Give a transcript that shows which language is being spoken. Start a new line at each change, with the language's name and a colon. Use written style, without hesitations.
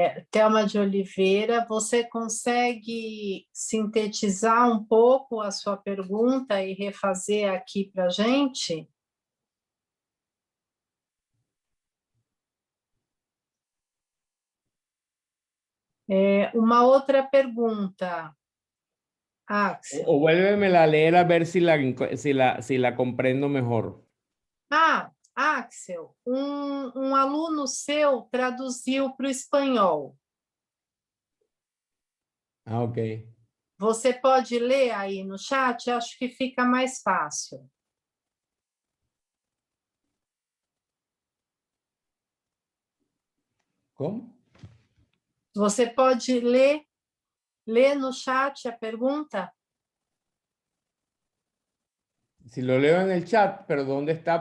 Portuguese: Thelma de Oliveira, você consegue sintetizar um pouco a sua pergunta e refazer aqui para a gente? Uma outra pergunta, Axel.
Spanish: O vuélvemela a leer a ver si la comprendo mejor.
Portuguese: Axel, um aluno seu traduziu para o espanhol. Ok. Você pode ler aí no chat? Acho que fica mais fácil.
Spanish: ¿Cómo?
Portuguese: Você pode ler no chat a pergunta?
Spanish: Si lo leo en el chat, pero ¿dónde está?